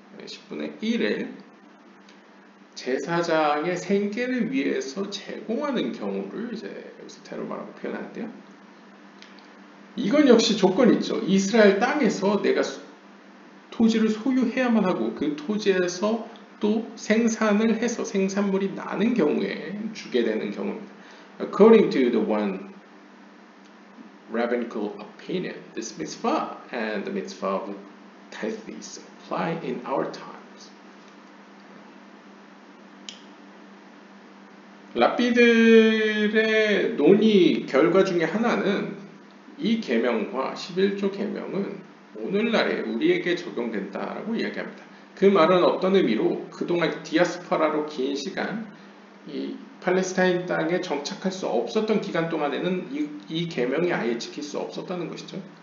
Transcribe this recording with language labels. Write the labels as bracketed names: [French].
[Korean] 10분의 1을 제사장의 생계를 위해서 제공하는 경우를 이제 여기서 테르마라고 표현하는데요. 이건 역시 조건이 있죠. 이스라엘 땅에서 내가 토지를 소유해야만 하고 그 토지에서 또 생산을 해서 생산물이 나는 경우에 주게 되는 경우입니다. [English] According to the one rabbinical opinion, this mitzvah and the mitzvah of tithes apply in our times. [Korean] 랍비들의 논의 결과 중에 하나는 이 계명과 11조 계명은 오늘날에 우리에게 적용된다라고 이야기합니다. 그 말은 어떤 의미로 그동안 디아스포라로 긴 시간 이 팔레스타인 땅에 정착할 수 없었던 기간 동안에는 이 계명이 아예 지킬 수 없었다는 것이죠.